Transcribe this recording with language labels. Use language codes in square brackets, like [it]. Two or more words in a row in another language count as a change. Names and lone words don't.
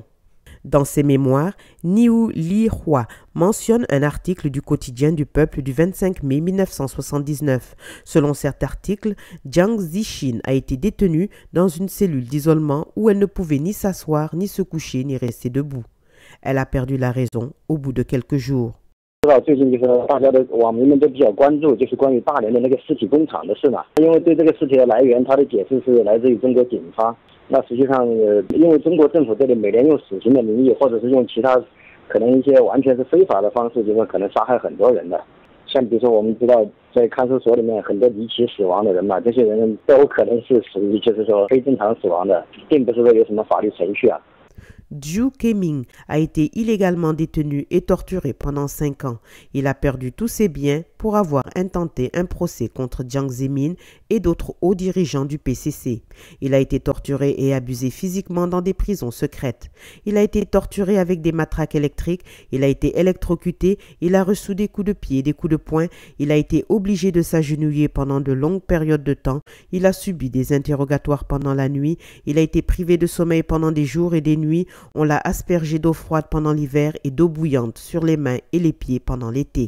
[fr] Dans ses mémoires, Niu Li Hua mentionne un article du quotidien du peuple du 25 mai 1979. Selon cet article, Jiang Zixin a été détenue dans une cellule d'isolement où elle ne pouvait ni s'asseoir, ni se coucher, ni rester debout. Elle a perdu la raison au bout de quelques jours. [zh] 知道最近就是大家的网民们都比较关注，就是关于大连的那个尸体工厂的事嘛。因为对这个尸体的来源，他的解释是来自于中国警方。那实际上，因为中国政府这里每年用死刑的名义，或者是用其他可能一些完全是非法的方式，就是可能杀害很多人的。像比如说，我们知道在看守所里面很多离奇死亡的人嘛，这些人都有可能是属于就是说非正常死亡的，并不是说有什么法律程序啊。 [fr] Zhu Keming a été illégalement détenu et torturé pendant 5 ans. Il a perdu tous ses biens pour avoir intenté un procès contre Jiang Zemin et d'autres hauts dirigeants du PCC. Il a été torturé et abusé physiquement dans des prisons secrètes. Il a été torturé avec des matraques électriques, il a été électrocuté, il a reçu des coups de pied, des coups de poing, il a été obligé de s'agenouiller pendant de longues périodes de temps, il a subi des interrogatoires pendant la nuit, il a été privé de sommeil pendant des jours et des nuits, on l'a aspergé d'eau froide pendant l'hiver et d'eau bouillante sur les mains et les pieds pendant l'été.